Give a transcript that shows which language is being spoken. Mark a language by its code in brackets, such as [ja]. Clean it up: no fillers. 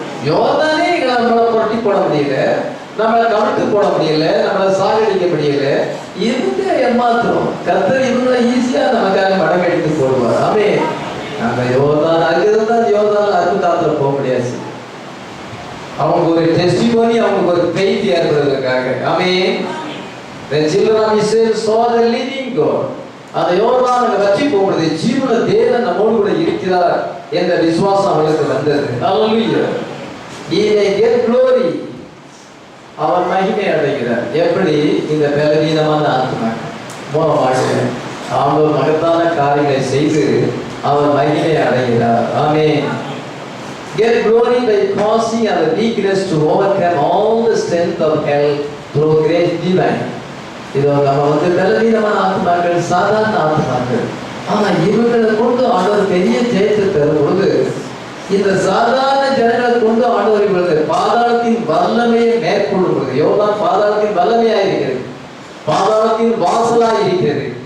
[ta] யோர்தானே நம்மளை புரட்டி போட முடியல, நம்மளை கவிழ்த்து போட முடியல, நம்மளை சாகடிக்க முடியல. இவங்க ஏமாத்துறோம். கர்த்தர் இவங்களை ஈஸியா நமக்காக மடங்கடித்து போடுவார். ஆமென். அந்த யோர்தான் அங்கிருந்தா யோர்தான் அற்புதத்துல போக முடியாது. அவங்க ஒரு டெஸ்டிமோனி, அவங்க ஒரு பெய்தி ஏற்படுவதற்காக. ஆமென். [en] The children of Israel saw the living God. [ta] அந்த யோர்தான் வற்றி போகுது. ஜீவன தேவன் நம்மோடு கூட இருக்கிறார் என்ற விசுவாசம் அவர்களுக்கு வந்தது. [en] Hallelujah. He may get glory. [ta] அவர் மகிமை அடைகிறார். எப்படி? இந்த பலவீனமான ஆத்மா மூலமாக அவர் மகத்தான காரியங்களை செய்து அவர் மகிமை அடைகிறார். ஆமென். [en] Get glory by causing our weakness to overcome all the strength of hell through grace divine. [ta] இது நம்ம பலவீனமான ஆத்மாக்கள், சாதாரண ஆத்மாக்கள். ஆனா இவர்களை கொண்டு ஆண்டவர் பெரிய ஜெயத்தை தரும் பொழுது இந்த சாதாரண ஜனங்களை கொண்டு ஆண்டவர் இவர்களுக்கு பாதாளத்தின் வல்லமையை மேற்கொள்ளும் பொழுது யோர்தான் பாதாளத்தின் வல்லமையாக இருக்கிறது, பாதாளத்தின் வாசலாக இருக்கிறது.